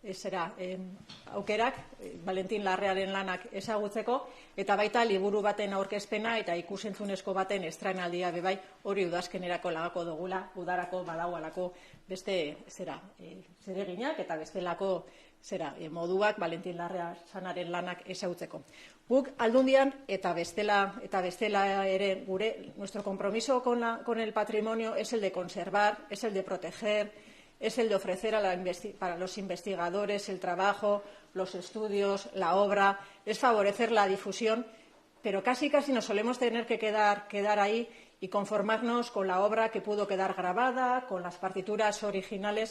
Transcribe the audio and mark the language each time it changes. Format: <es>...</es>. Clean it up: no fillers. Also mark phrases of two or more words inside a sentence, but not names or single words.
<eu>aukerak, Valentin Larrearen lanak ezagutzeko, eta baita liburu baten aurkezpena eta ikusentzunezko baten estrenaldia bebai, hori udazkenerako lagako dugula, udarako badaualako beste zereginak eta bestelako moduak Valentin Larrea sanaren lanak ezagutzeko. Guk Aldundian eta bestela ere gure,</eu> <es>nuestro compromiso con el patrimonio es el de conservar, es el de proteger, es el de ofrecer para los investigadores el trabajo, los estudios, la obra, es favorecer la difusión, pero casi nos solemos tener que quedar ahí y conformarnos con la obra que pudo quedar grabada, con las partituras originales.</es>